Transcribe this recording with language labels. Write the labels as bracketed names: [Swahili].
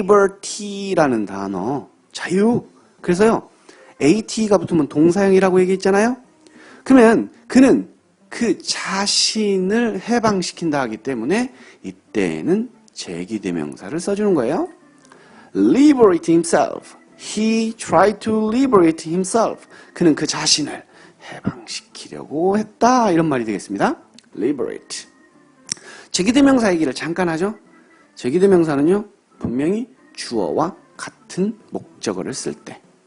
[Korean] liberty라는 단어, 자유. 그래서요, at가 붙으면 동사형이라고 얘기했잖아요? 그러면 그는 그 자신을 해방시킨다 하기 때문에 이때는 제기대명사를 써주는 거예요. [English] liberate himself. He tried to liberate himself. [Korean] 그는 그 자신을 해방시키려고 했다. 이런 말이 되겠습니다. liberate. 제기대명사 얘기를 잠깐 하죠. 제기대명사는요. 분명히 주어와 같은 목적어를 쓸 때.